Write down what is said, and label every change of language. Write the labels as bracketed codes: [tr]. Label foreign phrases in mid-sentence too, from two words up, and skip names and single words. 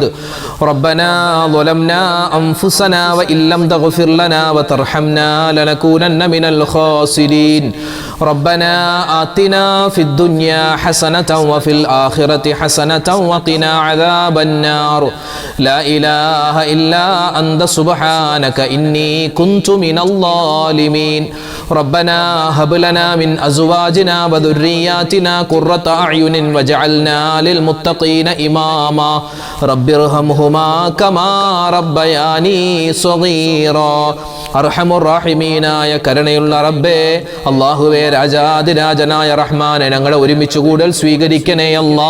[ar] ربنا ظلمنا أنفسنا وإن لم تغفر لنا وترحمنا لنكونن من الخاسرين. ربنا آتنا في الدنيا حسنة وفي الآخرة حسنة وقنا عذاب النار. لا إله إلا أنت سبحانك إني كنت من الظالمين. ربنا هب لنا من أزواجنا وذرياتنا قرة أعين واجعلنا للمتقين إماما رب ارحمهما كما ربياني صغيرا. أرحم الراحمين [ml] കരുണയുള്ള റബ്ബേ, അല്ലാഹുവേ, രാജാതിരാജനായ റഹ്മാനെ, ഞങ്ങളെ ഒരുമിച്ച് കൂടൽ സ്വീകരിക്കണേ അല്ലാ.